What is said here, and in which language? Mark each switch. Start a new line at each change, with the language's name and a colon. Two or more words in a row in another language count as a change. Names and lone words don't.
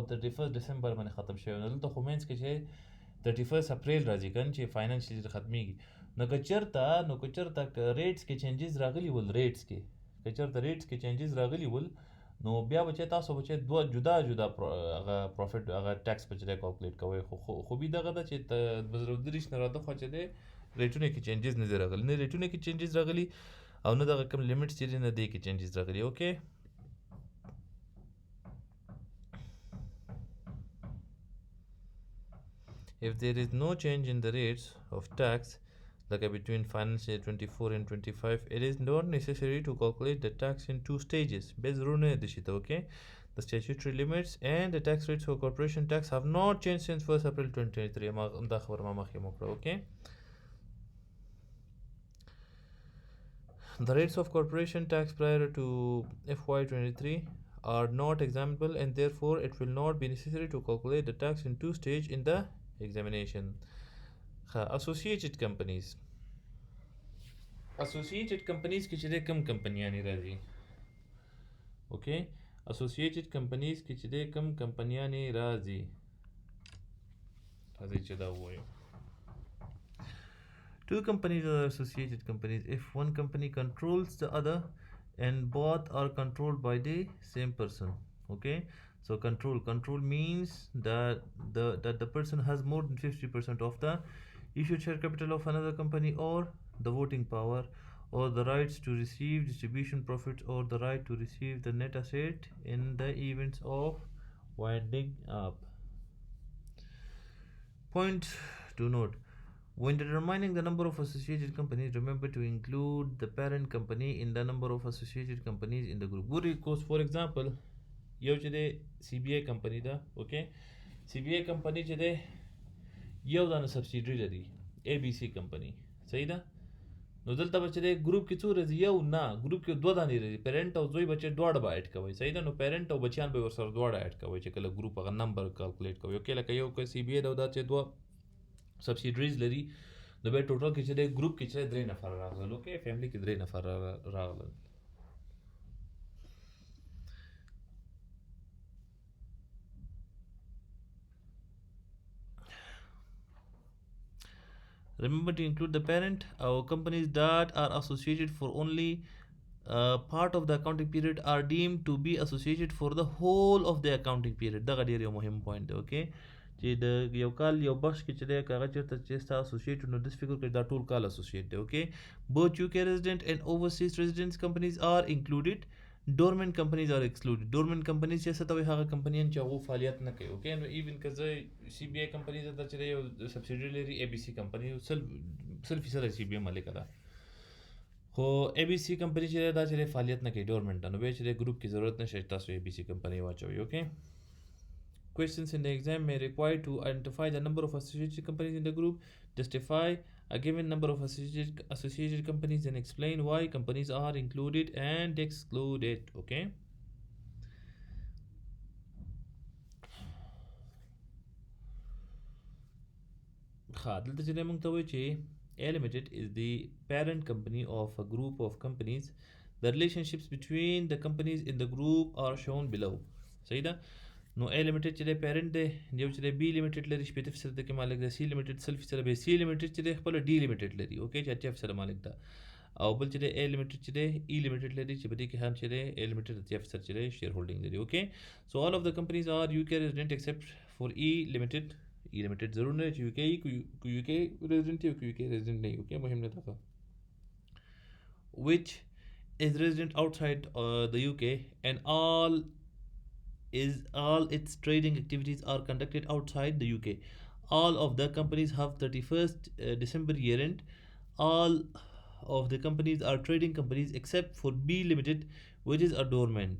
Pashto: 31 ډسمبر باندې ختم شوی نو دلته خو مینس کې چې 31 اپریل راځي کنه چې
English: financial year
Pashto: ختمیږي نو که چېرته ریټس کې چینجز راغلي ول ریټس کې که چېرته ریټس کې چینجز راغلي ول نو بیا به چې تاسو به چې دوه جدا هغه پروفیټ هغه ټیکس به چې دی کالکولیټ کوئ خو خوبي دغه ده چې د 2023 نه راده خوا چې دی ریټونه کې چینجز نه دي راغلي نه ریټونه کې چینجز راغلي او نه دغه کوم لیمټس چې دی نه دی کې چینجز راغلي اوکې
English: if there is no change in the rates of tax like between financial year 24 and 25 it is not necessary to calculate the tax in two stages okay the statutory limits and the tax rates for corporation tax have not changed since 1st April 2023 okay the rates of corporation tax prior to FY23 are not examinable and therefore it will not be necessary to calculate the tax in two stages in the examination. Associated companies
Pashto: کې چې دی کم کمپنیانې راځي اوکې
English: associated companies
Pashto: کې چې دی کم کمپنیانې راځي راځي چې دا ووایو
English: two companies are associated companies if one company controls the other and both are controlled by the same person okay so control means that the person has more than 50% of the issued share capital of another company or the voting power or the rights to receive distribution profits or the right to receive the net asset in the events of winding up. Point to note: when determining the number of associated companies, remember to include the parent company in the number of associated companies in the group. For example,
Pashto: یو چې دی CBA کمپنی ده اوکې CBA کمپنی چې دی یو دانه سبسیډري لري ABC کمپنی صحیح ده نو دلته به چې دی ګروپ کې څو راځي یو نه ګروپ کې دوه دانې راځي پیرنټ او زوی بچی دواړه به ایډ کوئ صحیح ده نو پیرنټ او بچیان به ورسره دواړه ایډ کوئ چې کله ګروپ هغه نمبر کالکولیټ کوئ اوکې لکه یو CBA ده او دا چې دوه سبسیډریز لري نو بیا ټوټل کې چې دی ګروپ کې چې 3 نفر راغلل اوکې فیملی کې 3 نفر راغلل
English: remember to include the parent or companies that are associated for only part of the accounting period are deemed to be associated for the whole of the accounting period
Pashto: دا ډېر یو مهم پوینټ دی اوکې چې د یو کال یو بخش کې چې دی هغه چېرته چې ستا associated نو داسې فکر کړئ دا ټول کال associate دی اوکې
English: both UK resident and overseas residents companies are included dormant companies are excluded dormant companies
Pashto: چې څه ته وایي هغه کمپنیان چې هغو فعالیت نه کوي اوکې نو ایون که زه CBA کمپني ته چې دی یو سبسیډري لري ABC کمپني 100% CBA مالکه ده خو ABC کمپني چې دی دا چې دی فعالیت نه کوي ډورمنټ نو بیا چې دی ګروپ کې ضرورت نشته چې تاسو ABC کمپني واچوئ اوکې
English: Questions in the exam may require to identify the number of associated companies in the group, justify a given number of associated companies, and explain why companies are included and excluded. Okay.
Pashto: دلته چې موږ ته وایي چې
English: A Limited is the parent company of a group of companies. The relationships between the companies in the group are shown below.
Pashto: صحیح ده نو A Limited چې دی پیرنټ دی یو چې دی B Limited لري 80% کې مالک دی C Limited 100% به C Limited چې دی خپل D Limited لري اوکې چې 80% مالک ده او بل چې دی A limited چې دی E limited لري چې په دې کې هم چې دی A limited اتیا فیصد چې دی
English: share holding
Pashto: لري.
English: اوکې سو all of the companies are UK resident except for E limited.
Pashto: E limited ضرور نه چې
English: UK UK resident
Pashto: او
English: UK resident
Pashto: نه. اوکې مهم نه ده
English: which is resident outside the UK and all its trading activities are conducted outside the UK. All of the companies have 31st December year end. All of the companies are trading companies except for B limited, which is a dormant.